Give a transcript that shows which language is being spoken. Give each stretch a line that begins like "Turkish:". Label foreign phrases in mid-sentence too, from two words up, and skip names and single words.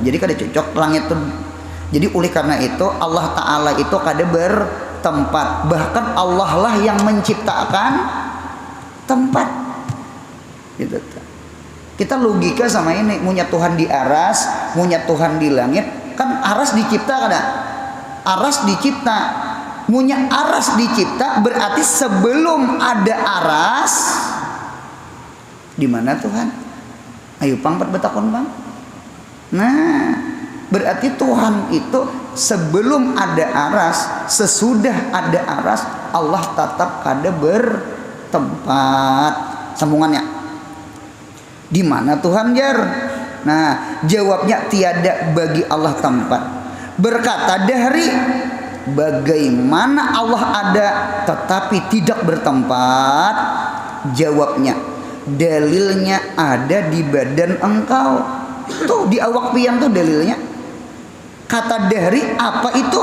Banjar: Jadi kada cocok langit tuh. Jadi oleh karena itu Allah Ta'ala itu kada bertempat.
Indonesian: Bahkan Allah lah yang menciptakan tempat. Gitu. Kita logika sama ini. Punya Tuhan di aras, punya Tuhan di langit.
Banjar: Kan aras dicipta kada? Aras dicipta. Munya aras dicipta berarti sebelum ada aras di mana Tuhan? Ayo pang betakon bang. Nah, berarti Tuhan itu sebelum ada aras, sesudah ada aras, Allah tetap kada bertempat. Sambungannya. Di mana Tuhan jar?
Indonesian: Nah, jawabnya tiada bagi Allah tempat. Berkata Dahri, bagaimana Allah ada tetapi tidak bertempat? Jawabnya, dalilnya ada di badan engkau.
Banjar: Tuh di awak pian tuh dalilnya.
Indonesian: Kata Dahri, apa itu?